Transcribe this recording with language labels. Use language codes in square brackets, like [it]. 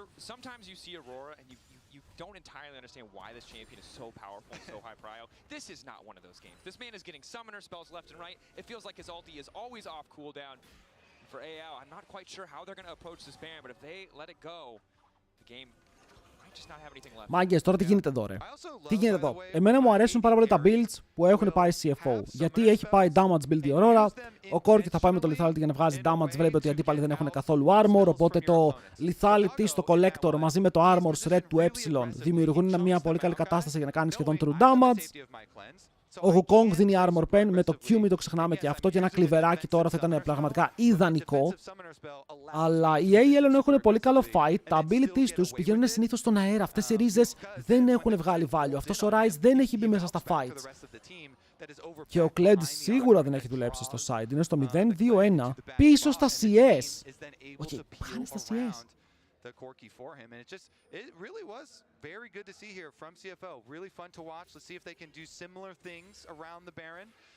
[en] Sometimes you see Aurora and you don't entirely understand why this champion is so powerful and so high prio. This is not one of those games. This man is getting summoner spells left and right. It feels like his ulti is always off cooldown. For AL, I'm not quite sure how they're going to approach this Baron, but if they let it go, the game might just not have anything left. [el] Μάγκες, τώρα τι γίνεται εδώ, ρε. Τι γίνεται εδώ. Εμένα μου αρέσουν πάρα πολύ τα builds που έχουν πάει CFO. Γιατί έχει πάει damage build η Aurora. Ο Corki θα πάει με το lethality για να βγάζει damage. Βλέπει ότι οι αντίπαλοι δεν έχουν καθόλου armor. Οπότε το lethality στο collector μαζί με το armor red του E δημιουργούν μια πολύ καλή κατάσταση για να κάνει σχεδόν true damage. Ο Wukong δίνει armor pen με το Q, μην το ξεχνάμε και αυτό, και ένα κλιβεράκι τώρα θα ήταν πραγματικά ιδανικό. Αλλά οι AL έχουν πολύ καλό fight, τα abilities τους πηγαίνουν συνήθως στον αέρα, αυτές οι ρίζες δεν έχουν βγάλει value, αυτός ο Rise δεν έχει μπει μέσα στα fights. Και ο Kled σίγουρα δεν έχει δουλέψει στο side, είναι στο 0-2-1, πίσω στα CS. Όχι, πάνε στα CS. [en] the Corki for him, and it really was very good to see here from CFO. Really fun to watch. Let's see if they can do similar things around the Baron.